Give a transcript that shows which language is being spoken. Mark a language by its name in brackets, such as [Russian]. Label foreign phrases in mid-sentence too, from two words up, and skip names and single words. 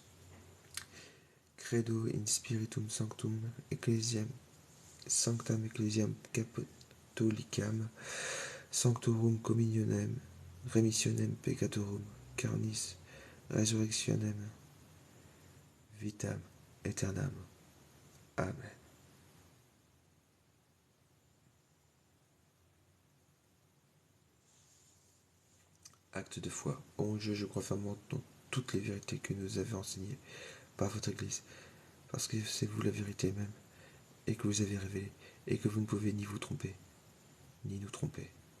[Latin] Credo in Spiritum Sanctum, Ecclesiam, Sanctam Ecclesiam Catholicam, Sanctorum Communionem, Remissionem Peccatorum, Carnis, Resurrectionem, Vitam Aeternam. [French] Amen. Acte de foi. Ô mon Dieu, je crois fermement dans toutes les vérités que nous avez enseignées par votre Église, parce que c'est vous la vérité même, et que vous avez révélée, et que vous ne pouvez ni vous tromper, ni nous tromper.